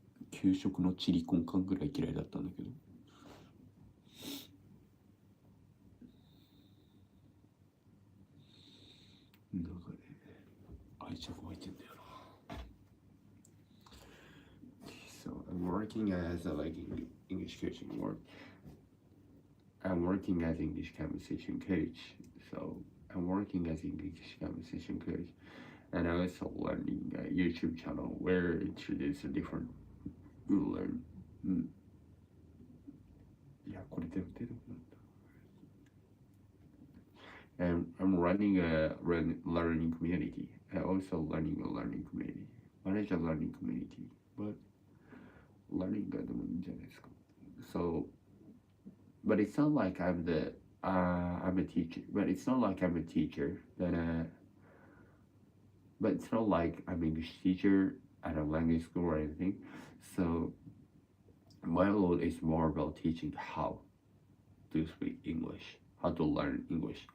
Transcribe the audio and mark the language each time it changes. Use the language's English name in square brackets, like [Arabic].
[Japanese] 給食のチリコンカンぐらい嫌いだったんだけど、なんかね、愛着湧いてんだよな。 [English] So I'm working as a English coaching work. I'm working as English conversation coach. So I'm working as English conversation coach, and I'm also learning a YouTube channel where it introduces a different you learn. [Japanese] いや、これでも出るんだ。 [English] And I'm running a learning community. I also learning a learning community. Manage a learning community, but learning [Japanese] がでもいいんじゃないですか。 [English] So, but it's not like I'm a teacher. But it's not like I'm a teacher. But it's not like I'm an English teacher at a language school or anything. So my role is more about teaching how to speak English, how to learn English.